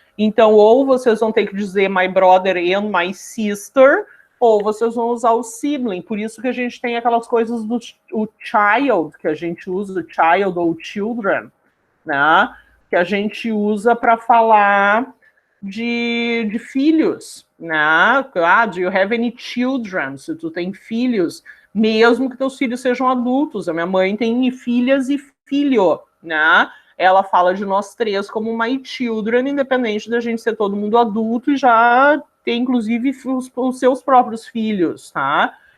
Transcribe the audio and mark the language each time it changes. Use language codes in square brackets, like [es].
[pt] Então, ou vocês vão ter que dizer [en] my brother and my sister, [pt] ou vocês vão usar o sibling. Por isso que a gente tem aquelas coisas do o child, que a gente usa, o child ou children, né? Que a gente usa para falar de filhos, né? [en] Ah, do you have any children? [pt] Se tu tem filhos, mesmo que teus filhos sejam adultos. A minha mãe tem filhas e filho, né? Ela fala de nós três como [en] my children, [pt] independente da gente ser todo mundo adulto e já ter, inclusive, os seus próprios filhos, tá?